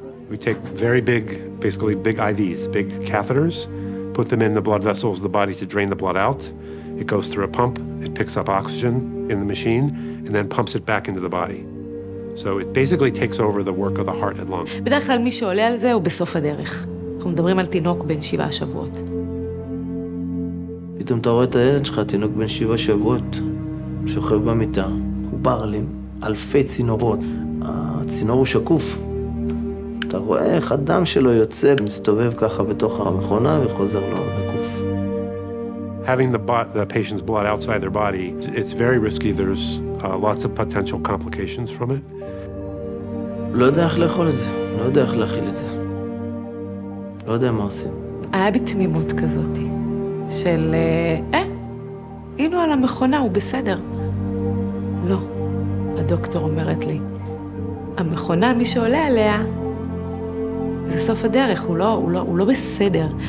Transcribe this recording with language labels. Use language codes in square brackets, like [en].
[en] We take very basically big IVs, big catheters, put them in the blood vessels of the body to drain the blood out. It goes through a pump, it picks up oxygen in the machine, and then pumps it back into the body. So it basically takes over the work of the heart and lung. [he] בדרך כלל מי שעולה על זה הוא בסוף הדרך. אנחנו מדברים על תינוק בן 7 שבועות. פתאום אתה רואה את הילד שלך, תינוק בן 7 שבועות, שוכב במיטה, חובר עליהם, אלפי צינורות. הצינור הוא שקוף. אתה רואה איך הדם שלו יוצא, מסתובב ככה בתוך המכונה וחוזר לו לקוף. [en] Having the patient's blood outside their body, it's very risky. There's lots of potential complications from it. [he] לא יודע איך לאכול את זה, לא יודע איך להכיל את זה. לא יודע מה עושים. היה בי תמימות כזאת, של הנה על המכונה, הוא בסדר. לא, הדוקטור אומרת לי, המכונה, מי שעולה עליה, זה סוף הדרך, הוא לא בסדר.